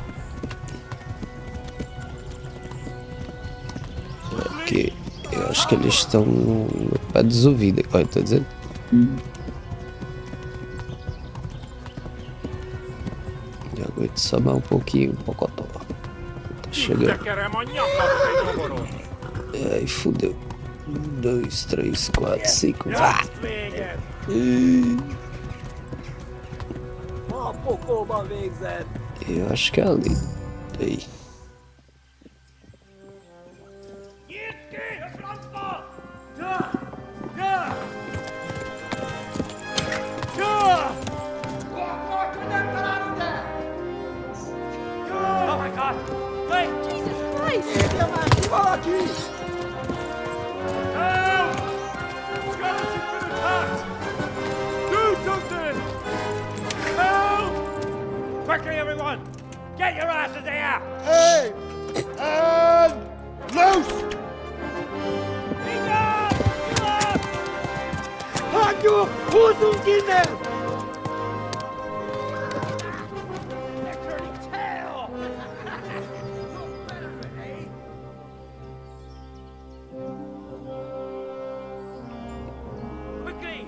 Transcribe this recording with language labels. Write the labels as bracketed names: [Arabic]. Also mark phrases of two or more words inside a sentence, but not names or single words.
[Portuguese] Aqui. Eu acho que eles estão no pé dos ouvidos. Olha, tô dizendo. Eu aguento só mais um pouquinho, pocotó. Tá chegando. [Hungarian] Tekerem a nyakat egy roboron. [Portuguese] Ai, fudeu. 1, 2, 3, 4, 5. [Hungarian] Ezt véged! A pokolban végzed! [Portuguese] Eu acho que é ali. Aí. [Hungarian] Nyitd ki a francba! Ja! Ja! Ja! [English] Oh my God! Wait! Jesus Christ! [Hungarian] Érje már ki valaki! [English] Help! Skeleton's been attacked! Do something! Help! Quickly, everyone! Get your asses here! Hey! And loose! [Hungarian] Inga! Inga! Hagyjuk! Húzzunk innen! [English] They're turning tail! Quickly!